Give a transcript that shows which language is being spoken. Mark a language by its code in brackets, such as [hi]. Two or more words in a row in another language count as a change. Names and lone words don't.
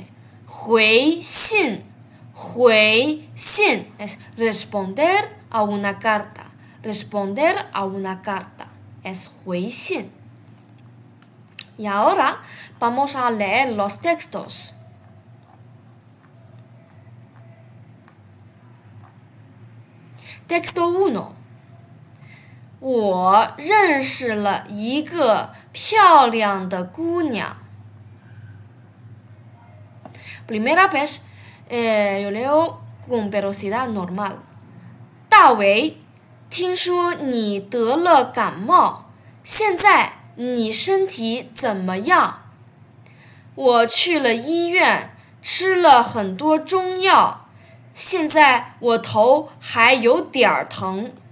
[es] 回信 es responder a una carta. Es 回信. Y ahora vamos a leer los textos. Texto 1. [zh] 我认识了一个漂亮的姑娘。 [es] Primera vez, yo leo con velocidad normal. [zh] 大为，听说你得了感冒，现在你身体怎么样？我去了医院，吃了很多中药，现在我头还有点疼。